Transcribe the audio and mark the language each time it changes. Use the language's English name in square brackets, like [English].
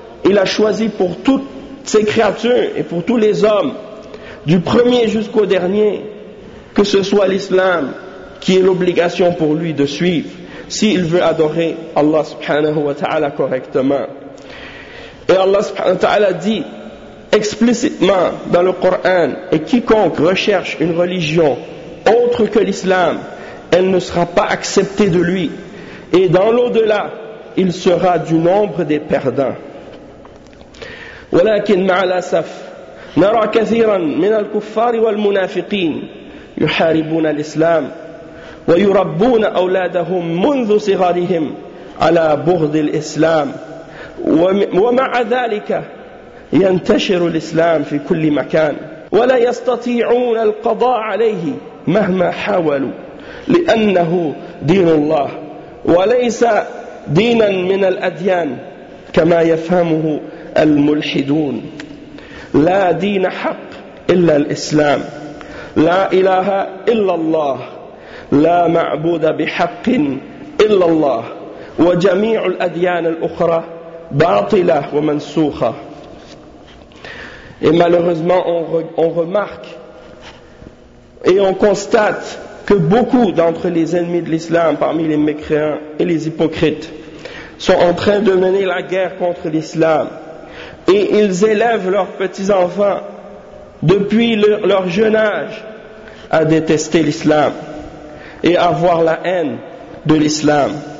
[French] Il a choisi pour toutes ces créatures et pour tous les hommes, du premier jusqu'au dernier, que ce soit l'islam qui est l'obligation pour lui de suivre s'il veut adorer Allah subhanahu wa ta'ala correctement. Et Allah subhanahu wa ta'ala dit explicitement dans le Coran, et quiconque recherche une religion autre que l'islam, elle ne sera pas acceptée de lui. Et dans l'au-delà, il sera du nombre des perdants. [Arabic] ولكن مع الأسف نرى كثيرا من الكفار والمنافقين يحاربون الإسلام ويربون أولادهم منذ صغرهم على بغض الإسلام ومع ذلك ينتشر الإسلام في كل مكان ولا يستطيعون القضاء عليه مهما حاولوا لأنه دين الله وليس دينا من الأديان كما يفهمه الملحدون لا دين حق إلا الإسلام لا إله إلا الله لا معبود بحق إلا الله وجميع الأديان الأخرى باطلة ومنسوخة. [French] Et malheureusement, on remarque et on constate que beaucoup d'entre les ennemis de l'islam, parmi les mécréants et les hypocrites, sont en train de mener la guerre contre l'islam. Et ils élèvent leurs petits-enfants, depuis leur jeune âge, à détester l'islam et à avoir la haine de l'islam.